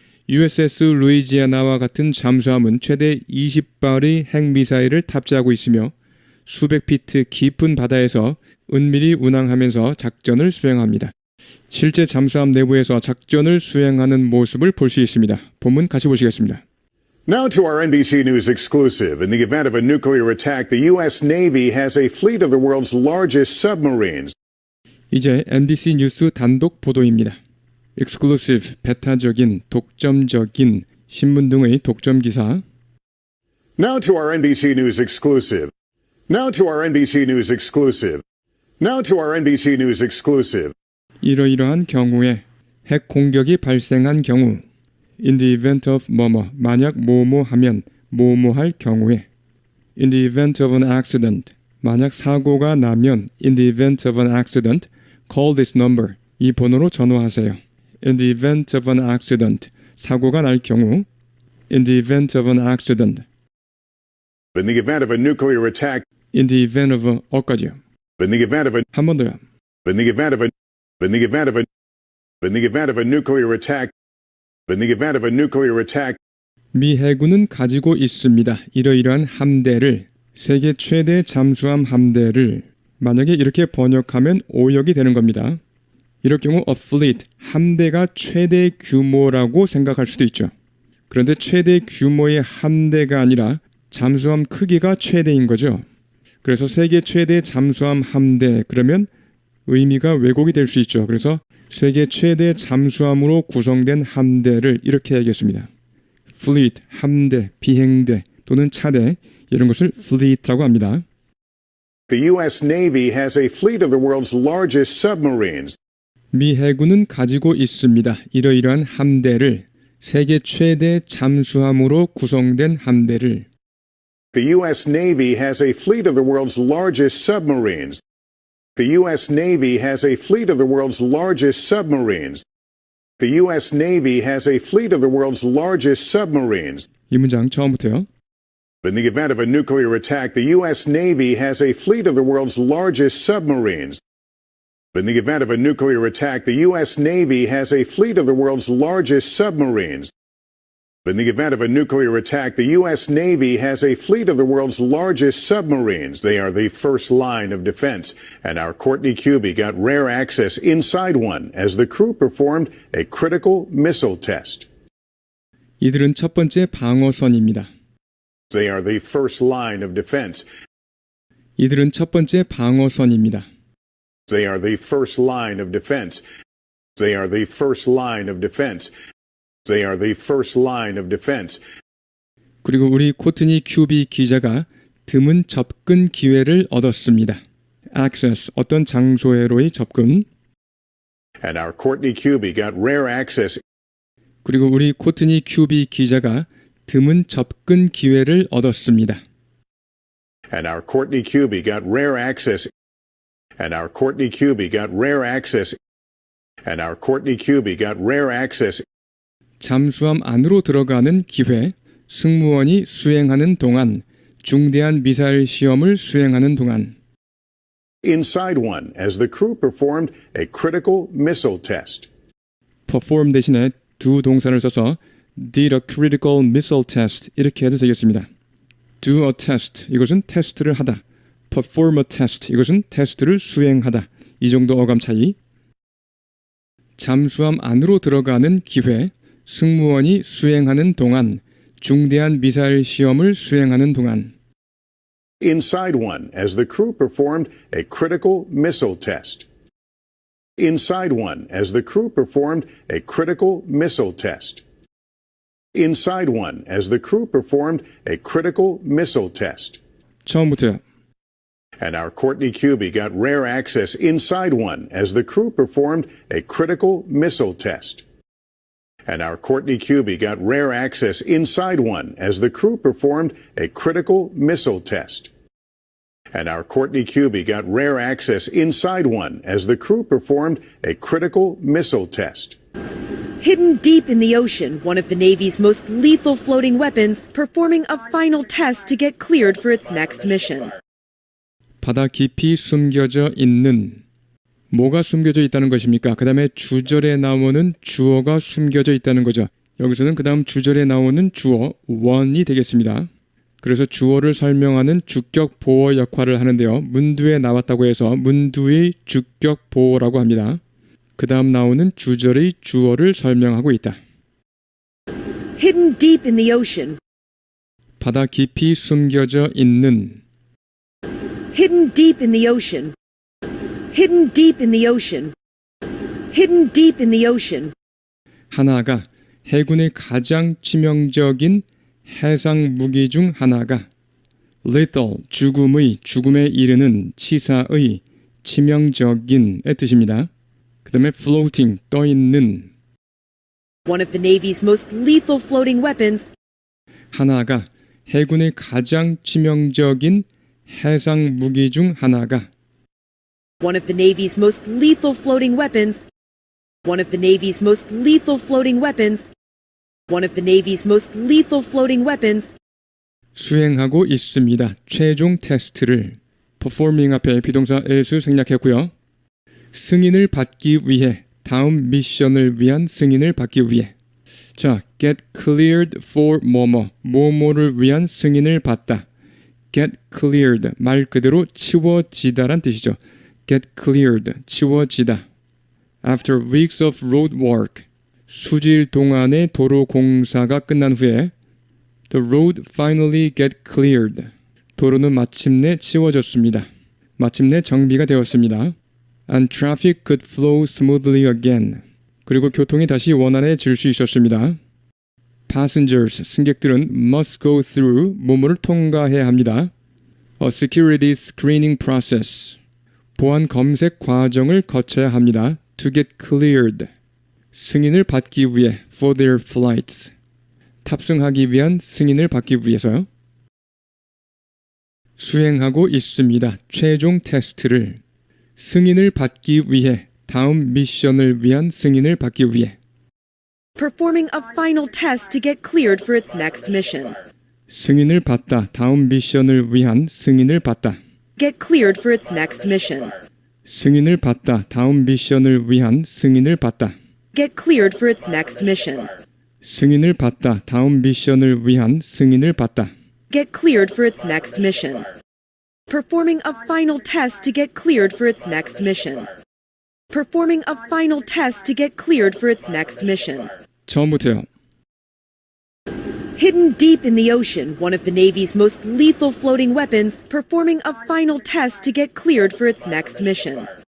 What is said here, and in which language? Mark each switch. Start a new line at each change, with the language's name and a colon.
Korean: USS 루이지애나와 같은 잠수함은 최대 20발의 핵미사일을 탑재하고 있으며 수백 피트 깊은 바다에서 은밀히 운항하면서 작전을 수행합니다. 실제 잠수함 내부에서 작전을 수행하는 모습을 볼 수 있습니다. 본문 같이 보시겠습니다.
English: Now to our NBC News exclusive. In the event of a nuclear attack, the U.S. Navy has a fleet of the world's largest submarines.
Korean: 이제 NBC 뉴스 단독 보도입니다. Exclusive, 배타적인, 독점적인 신문 등의 독점 기사.
English: Now to our NBC News exclusive. Now to our NBC News exclusive. Now to our NBC News exclusive.
Korean: 이러이러한 경우에 핵 공격이 발생한 경우
English: In the event of
Korean: 뭐뭐 만약 뭐뭐 하면 뭐뭐 할 경우에
English: In the event of an accident
Korean: 만약 사고가 나면
English: In the event of an accident call this number
Korean: 이 번호로 전화하세요.
English: In the event of an accident
Korean: 사고가 날 경우
English: In the event of an accident In the event of a nuclear attack. In the event of a
Korean: 어까지요.
English: In the event of a.
Korean: 한 번 더요.
English: In the event of a. In the event of a. In the event of a nuclear attack. In the event of a nuclear attack.
Korean: 미 해군은 가지고 있습니다. 이러이러한 함대를 세계 최대 잠수함 함대를 만약에 이렇게 번역하면 오역이 되는 겁니다. 이럴 경우 a fleet, 함대가 최대 규모라고 생각할 수도 있죠. 그런데 최대 규모의 함대가 아니라 잠수함 크기가 최대인 거죠. 그래서 세계 최대 잠수함 함대 그러면 의미가 왜곡이 될 수 있죠. 그래서 세계 최대 잠수함으로 구성된 함대를 이렇게 얘기했습니다. fleet, 함대, 비행대 또는 차대 이런 것을 fleet라고 합니다.
English: The U.S. Navy has a fleet of the world's largest submarines.
Korean: 미 해군은 가지고 있습니다. 이러이러한 함대를 세계 최대 잠수함으로 구성된 함대를
English: The U.S. Navy has a fleet of the world's largest submarines. The U.S. Navy has a fleet of the world's largest submarines. The U.S. Navy has a fleet of the world's largest submarines.
Korean: 이 문장 처음부터요.
English: In the event of a nuclear attack, the U.S. Navy has a fleet of the world's largest submarines. In the event of a nuclear attack, the U.S. Navy has a fleet of the world's largest submarines. In the event of a nuclear attack, the U.S. Navy has a fleet of the world's largest submarines. They are the first line of defense. And our Courtney Cubie got rare access inside one as the crew performed a critical missile test.
Korean: 이들은 첫 번째 방어선입니다.
English: They are the first line of defense.
Korean: 이들은 첫 번째 방어선입니다.
English: They are the first line of defense. They are the first line of defense. They are the first line of defense.
Korean: 그리고 우리 코트니 큐비 기자가 드문 접근 기회를 얻었습니다. Access, 어떤 장소에로의 접근.
English: And our Courtney Cubie got rare access.
Korean: 그리고 우리 코트니 큐비 기자가 드문 접근 기회를 얻었습니다.
English: And our Courtney Cubie got rare access. And our Courtney Cubie got rare access. And our Courtney Cubie got rare access.
Korean: 잠수함 안으로 들어가는 기회, 승무원이 수행하는 동안, 중대한 미사일 시험을 수행하는 동안.
English: Inside one as the crew performed a critical missile test. perform
Korean: 대신에
English: do
Korean: 동사를 써서
English: did a critical missile test
Korean: 이렇게 해도 되겠습니다.
English: do a test
Korean: 이것은 테스트를 하다.
English: perform a test
Korean: 이것은 테스트를 수행하다. 이 정도 어감 차이. 잠수함 안으로 들어가는 기회, 승무원이 수행하는 동안, 중대한 미사일 시험을 수행하는 동안.
English: Inside one as the crew performed a critical missile test. Inside one as the crew performed a critical missile test. Inside one as the crew performed a critical missile test.
Korean: 처음부터요.
English: And our Courtney Cubie got rare access inside one as the crew performed a critical missile test. And our Courtney Cubie got rare access inside one as the crew performed a critical missile test. And our Courtney Cubie got rare access inside one as the crew performed a critical missile test. Hidden deep in the ocean, one of the Navy's most lethal floating weapons performing a final test to get cleared for its next mission.
Korean: 바다 깊이 숨겨져 있는 뭐가 숨겨져 있다는 것입니까? 그 다음에 주절에 나오는 주어가 숨겨져 있다는 거죠. 여기서는 그 다음 주절에 나오는 주어 one이 되겠습니다. 그래서 주어를 설명하는 주격 보어 역할을 하는데요. 문두에 나왔다고 해서 문두의 주격 보어라고 합니다. 그 다음 나오는 주절의 주어를 설명하고 있다.
English: Hidden deep in the ocean,
Korean: 바다 깊이 숨겨져 있는.
English: Hidden deep in the ocean. Hidden deep in the ocean. Hidden deep in the ocean.
Korean: 하나가 해군의 가장 치명적인 해상 무기 중 하나가 lethal, 죽음에 이르는 치사의 치명적인의 뜻입니다. 그 다음에 floating, 떠있는.
English: One of the Navy's most lethal floating weapons.
Korean: 하나가 해군의 가장 치명적인 해상 무기 중 하나가
English: One of the Navy's most lethal floating weapons. One of the Navy's most lethal floating weapons. One of the Navy's most lethal floating weapons.
Korean: 수행하고 있습니다. 최종 테스트를. performing 앞에 비동사 as 생략했고요. 승인을 받기 위해, 다음 미션을 위한 승인을 받기 위해. 자,
English: get cleared for
Korean: 뭐뭐를 위한 승인을 받다.
English: get cleared,
Korean: 말 그대로 치워지다란 뜻이죠.
English: get cleared,
Korean: 치워지다.
English: After weeks of road work,
Korean: 수질 동안의 도로 공사가 끝난 후에
English: the road finally get cleared,
Korean: 도로는 마침내 치워졌습니다. 마침내 정비가 되었습니다.
English: And traffic could flow smoothly again.
Korean: 그리고 교통이 다시 원활해질 수 있었습니다.
English: Passengers,
Korean: 승객들은
English: must go through,
Korean: 뭐뭐를 통과해야 합니다.
English: A security screening process,
Korean: 보안 검색 과정을 거쳐야 합니다.
English: To get cleared,
Korean: 승인을 받기 위해.
English: For their flights,
Korean: 탑승하기 위한 승인을 받기 위해서요. 수행하고 있습니다. 최종 테스트를. 승인을 받기 위해, 다음 미션을 위한 승인을 받기 위해.
English: Performing a final test to get cleared for its next mission.
Korean: 승인을 받다, 다음 미션을 위한 승인을 받다.
English: Get cleared for its next mission.
Korean: 승인을 받다, 다음 미션을 위한 승인을 받다.
English: Get cleared for its next mission.
Korean: 승인을 받다, 다음 미션을 위한 승인을 받다.
English: Get cleared for its next mission. Performing a final test to get cleared for its next mission. Performing a final test to get cleared for its next mission.
Korean: 처음부터요.
English: Hidden deep in the ocean, one of the Navy's most lethal floating weapons, performing a final test to get cleared for its next mission.